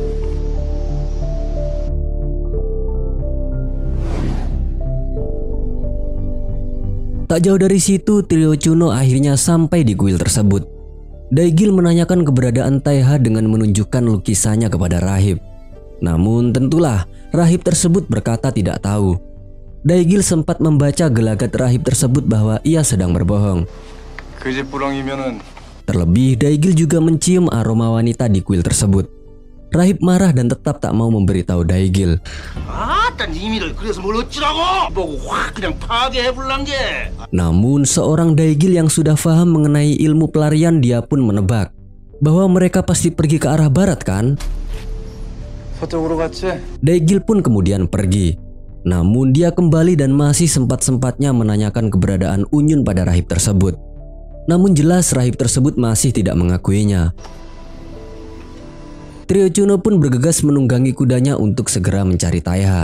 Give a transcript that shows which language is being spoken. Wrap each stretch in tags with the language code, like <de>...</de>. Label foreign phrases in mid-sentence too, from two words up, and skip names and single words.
<id>Tak jauh dari situ, trio Chuno akhirnya sampai di kuil tersebut. Daigil menanyakan keberadaan Taeha dengan menunjukkan lukisannya kepada rahib. Namun tentulah rahib tersebut berkata tidak tahu. Daigil sempat membaca gelagat rahib tersebut bahwa ia sedang berbohong.</id> <ko>그 집 부렁이면은</ko> <id>Terlebih, Daigil juga mencium aroma wanita di kuil tersebut. Rahib marah dan tetap tak mau memberitahu Daigil.</id> <ko>아따 니미를 그래서 뭘 어찌라고? 보고 확 그냥 파괴해불란 게.</ko> <id>Namun seorang Daigil yang sudah paham mengenai ilmu pelarian, dia pun menebak bahwa mereka pasti pergi ke arah barat kan?</id> <ko>서쪽으로 갔지?</ko> <id>Daigil pun kemudian pergi. Namun dia kembali dan masih sempat-sempatnya menanyakan keberadaan Unyun pada rahib tersebut. Namun jelas rahib tersebut masih tidak mengakuinya. Trio Chuno pun bergegas menunggangi kudanya untuk segera mencari Taiha.</id>